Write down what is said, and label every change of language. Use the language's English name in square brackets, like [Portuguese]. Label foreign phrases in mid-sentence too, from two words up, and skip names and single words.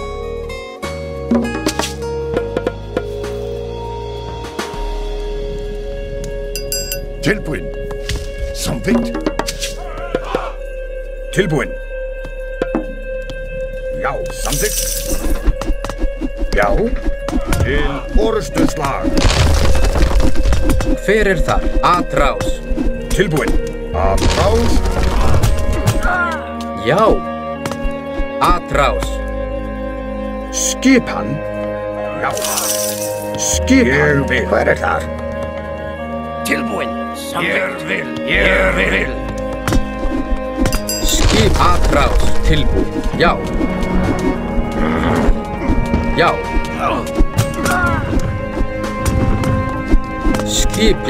[Icelandic] Tilbúin. Samþykkt. Tilbúin. Já, samþykkt. Já. Til orustuslag. Hver þar? Atrás. Tilbúin. Atrás. Já. Atrás. Skipan. Já. Skipan. Hver þar? Tilbúin. Samvikt. Ég vil. Skip atrás. Tilbúin. Já. Skip, já.